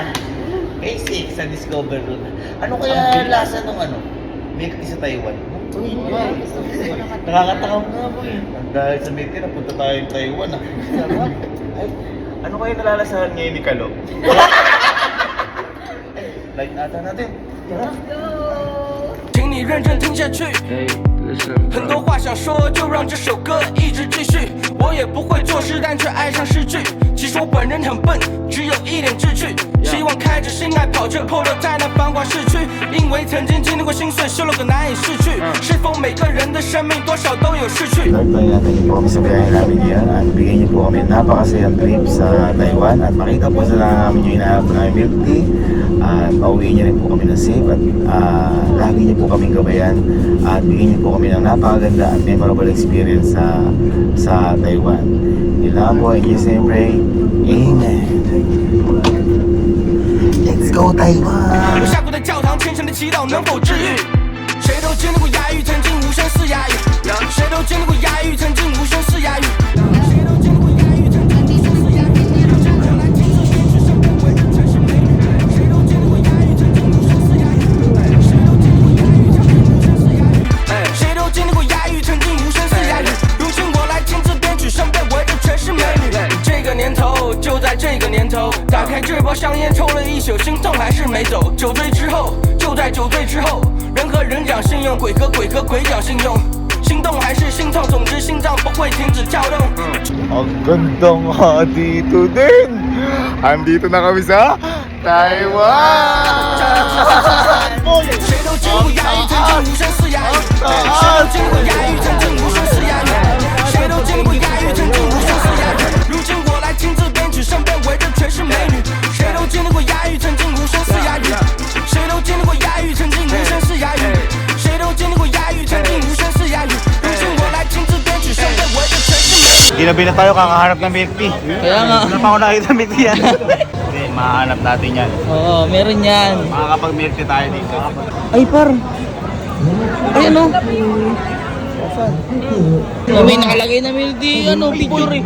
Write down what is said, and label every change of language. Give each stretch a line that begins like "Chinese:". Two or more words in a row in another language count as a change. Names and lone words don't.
Filipino: Basic sa Discover Group. Ano kaya lasa nung
English: milk tea
Filipino: sa Taiwan? Nakakatakam nga po eh. Dahil sa
English: milk tea,
Filipino: napunta tayo sa Taiwan ah. Ay, ano kaya nalalasahan ngayon ni Kalo? Light ata natin. Tara.
Chinese: 请你认真听下去。很多话想说，就让这首歌一直继续。我也不会作诗，但却爱上诗句。其实我本人很笨，只有一点志趣。希望开着心爱跑车 Polo 在那繁华市区，因为曾经经历过心碎，修了个难以逝去。是否每个人的生命多少都有逝去？
Filipino: Nagtayin natin niyo po kami sa biyahe namin yan at bigyan niyo po kami napakasayang trip sa Taiwan at makita po sa namin yung hinahanap na
English: milk tea
Filipino: at pauwiin niyo rin po kami ng safe at lagi niyo po kaming gabayan at bigyan niyo po kami ng napakaganda at
English: memorable experience
Filipino: sa Taiwan. Kailangan po inyo siyempre, Amen.
English: Let's go Taiwan!
Chinese: 我下过的教堂，虔诚的祈祷能否治愈？谁都经历过哑语，曾经无声似哑语。谁都经历过哑语，曾经无声似哑语。谁都经历过哑语，曾经无声似哑语。真正来听这编曲，身边围着全是美女。谁都经历过哑语，曾经无声似哑语。谁都经历过哑语，曾经无声似哑语。谁都经历过哑语，曾经无声似哑语。如今我来亲自编曲，身边围着全是美女。这个年头，就在这个年头，打开这包香烟，抽了一宿，心痛还是没走。酒醉之后，就在酒醉之後，人和人講信用，鬼和鬼講信用。心動還是心痛，總之心臟不會停止跳動。
Filipino: Ang gandang dito din! Andito na kami sa Taiwan! 誰都經歷過啞語，曾經無聲似啞語。誰都經歷過啞語，曾經無聲似啞語。誰都經歷過啞語，曾經無聲似啞語。如今我來親自編曲，身邊圍着全是美女。誰都經歷過啞語，曾經無聲似啞語。誰都經歷過啞語，曾經無聲似啞語。誰都經歷過啞語，曾經無聲似啞語。如今我來親自編曲，身邊圍着全是美女。 Ginabi na tayo kakaharap ng
English: milk tea.
Filipino: Kaya nga. Wala pa ako nakita
English: milk tea
Filipino: yan. Hindi, mahanap natin yan. Oo, meron yan. Makakapag
English: milk tea
Filipino: tayo dito. Ay, par. Ayan o. Oh, may nakalagay na
English: milk tea,
Filipino: picture eh.